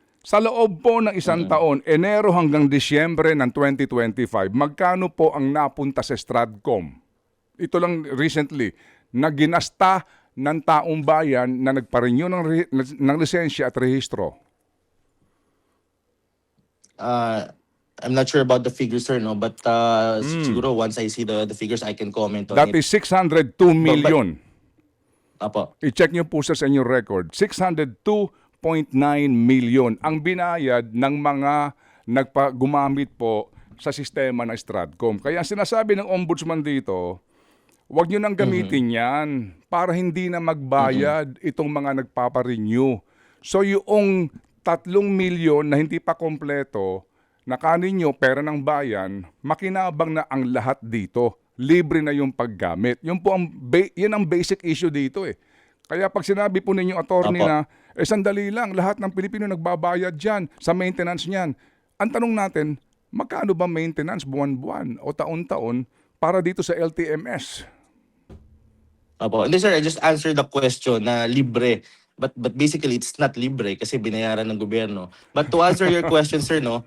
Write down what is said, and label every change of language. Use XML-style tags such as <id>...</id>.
<tl>Sa loob po ng isang taon, Enero hanggang Disyembre ng 2025, magkano po ang napunta sa Stratcom? Ito lang recently, na ginasta ng taong bayan na nagpa-renew ng lisensya at rehistro.</tl> <en>I'm not sure about the figures, sir, no, but siguro once I see the figures, I can comment on That it. is 602 million.</en> <tl>Apo. I-check nyo po sa inyong record. 602.9 million ang binayad ng mga gumamit po sa sistema ng Stratcom. Kaya sinasabi ng ombudsman dito, huwag nyo nang gamitin yan para hindi na magbayad itong mga nagpaparenew. So yung 3 milyon na hindi pa kompleto, na kanin nyo pera ng bayan, makinabang na ang lahat dito libre na yung paggamit. Yun po yun ang basic issue dito eh. Kaya pag sinabi po ninyo, attorney, Opo. na sandali lang, lahat ng Pilipino nagbabayad dyan sa maintenance niyan. Ang tanong natin, magkano ba maintenance buwan-buwan o taon-taon para dito sa LTMS? Opo. Hindi sir,</tl> <en>I just answered the question na libre. But basically, it's not libre</en> <tl>kasi binayaran ng gobyerno.</tl> <en>But to answer your question, sir, no,</en>